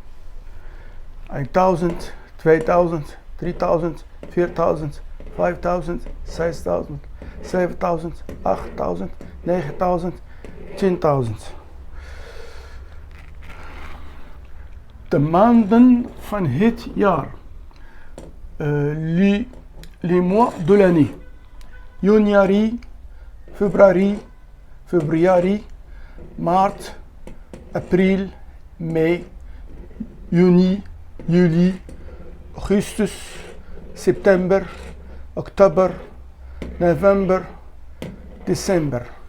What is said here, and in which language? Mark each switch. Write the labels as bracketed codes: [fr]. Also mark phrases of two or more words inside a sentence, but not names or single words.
[nl] 1000, 2000, 3000, 4000, 5000, 6000, 7000, 8000, 9000, 10.000. De maanden van het jaar. [fr] Les mois de l'année. [nl] Januari, februari, maart, april, mei, juni, juli, augustus, september, oktober, november, december.